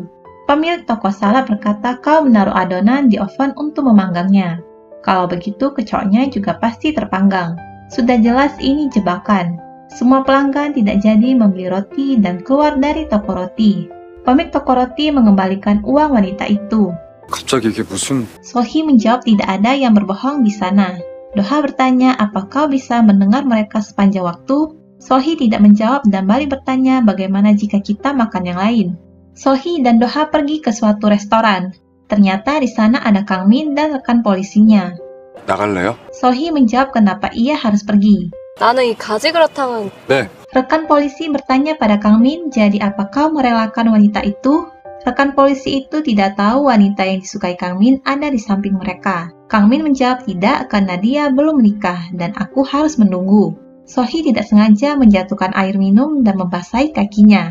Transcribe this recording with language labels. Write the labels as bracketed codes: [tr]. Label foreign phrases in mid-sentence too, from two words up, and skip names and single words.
[id] Pemilik toko salad berkata kau menaruh adonan di oven untuk memanggangnya. Kalau begitu kecoaknya juga pasti terpanggang. Sudah jelas ini jebakan. Semua pelanggan tidak jadi membeli roti dan keluar dari toko roti. Pemilik toko roti mengembalikan uang wanita itu. [ko] 갑자기 이게 무슨... [id] Sohee menjawab tidak ada yang berbohong di sana. Doha bertanya apa kau bisa mendengar mereka sepanjang waktu. Sohee tidak menjawab dan balik bertanya bagaimana jika kita makan yang lain. Sohee dan Doha pergi ke suatu restoran. Ternyata di sana ada Kang Min dan rekan polisinya. [ko] 나갈래요? [id] Sohee menjawab kenapa ia harus pergi. [ko] 나는 이 가지그라탕은 네. [id] Rekan polisi bertanya pada Kang Min, jadi apa kau merelakan wanita itu? Rekan polisi itu tidak tahu wanita yang disukai Kang Min ada di samping mereka. Kang Min menjawab tidak karena dia belum menikah dan aku harus menunggu. Sohee tidak sengaja menjatuhkan air minum dan membasahi kakinya.